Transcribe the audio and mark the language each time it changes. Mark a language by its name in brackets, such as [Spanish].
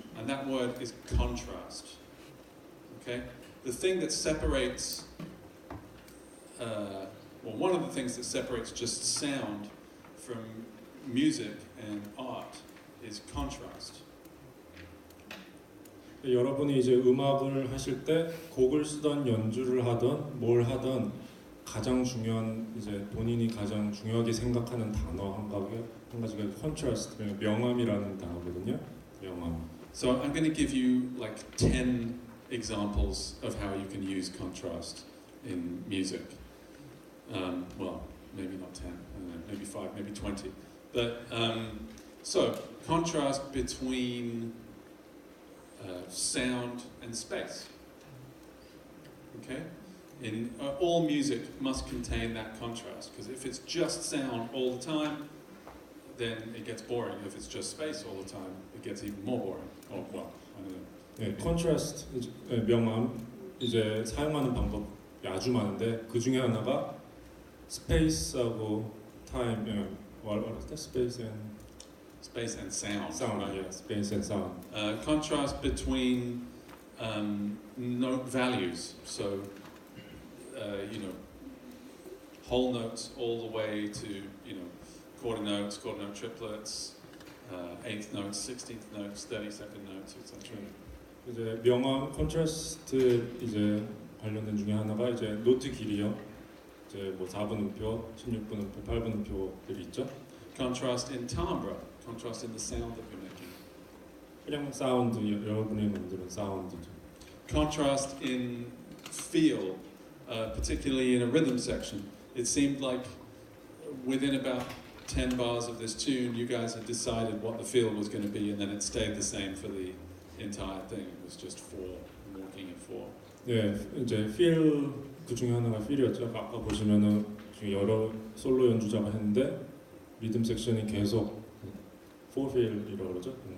[English] And that word is contrast. Okay? The thing that separates, one of the things that separates just sound from music and art is contrast. [Korean] 여러분이 이제 음악을 하실 때 곡을 쓰던 연주를 하던 뭘 하던 가장 중요한 이제 본인이 가장 중요하게 생각하는 단어 한 가지가 contrast, 명암이라는 단어거든요. 명암. [English] So I'm going to give you like 10 examples of how you can use contrast in music. Well, maybe not 10, I don't know, maybe 5, maybe 20. But so contrast between sound and space. Okay? All music must contain that contrast, because if it's just sound all the time, then it gets boring. If it's just space all the time, it gets even more boring. Oh, well, I don't know. [Korean] 네, contrast, 명암 이제 사용하는 방법이 아주 많은데 그 중에 하나가 스페이스하고 타임, [English] what is that? Space and sound. sound. Right? Yeah, space and sound. Contrast between note values. So, whole notes all the way to, quarter note triplets, eighth notes, 16th notes, 32nd notes, etc. [Korean] 이제 명암 콘트라스트 이제 관련된 중에 하나가 이제 노트 길이요. 이제 뭐 4분음표, 16분음표, 8분음표들이 있죠. [English] Contrast in timbre, contrast in the sound that you're making. [Korean] 그냥 사운드, 여러분이 만드는 사운드죠. [English] Contrast in feel, particularly in a rhythm section. It seemed like within about 10 bars of this tune, you guys had decided what the feel was going to be, and then it stayed the same for the entire thing. It was just 4, walking in 4. [Korean] 예, 이제 필 그 중에 하나가 필이었죠. 아까 보시면은 지금 여러 솔로 연주자가 했는데 리듬 섹션이 계속 4필이라고 그러죠.